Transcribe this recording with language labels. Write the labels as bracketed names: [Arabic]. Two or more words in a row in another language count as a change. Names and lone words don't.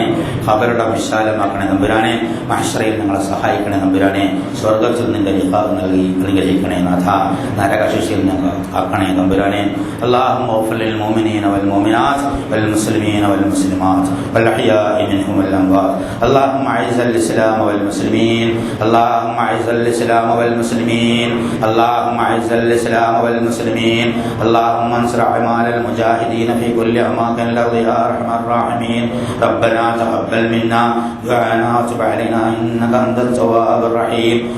[Malayalam] ഖബറുടെ വിശാലമാക്കണേ തമ്പുരാനെ. മഹ്ശറയിൽ ഞങ്ങളെ സഹായിക്കണേ തമ്പുരാനെ. സ്വർഗ്ഗത്തിൽ നിന്റെ ലിഖാഅ് നൽകി അനുഗ്രഹിക്കണേ നാഥ. നരകശിക്ഷയിൽ ഞങ്ങൾ കാക്കണേ തമ്പുരാനെ. [Arabic] اللهم اغفر للمؤمنين والمؤمنات والمسلمين والمسلمات والأحياء منهم والأموات. اللهم اعز الاسلام والمسلمين، اللهم اعز الاسلام والمسلمين، اللهم اعز الاسلام والمسلمين، اللهم انصر اعمال المجاهدين في كل اماكن الارض يا ارحم الراحمين. ربنا تقبل منا دعاءنا وتب علينا انك انت التواب الرحيم.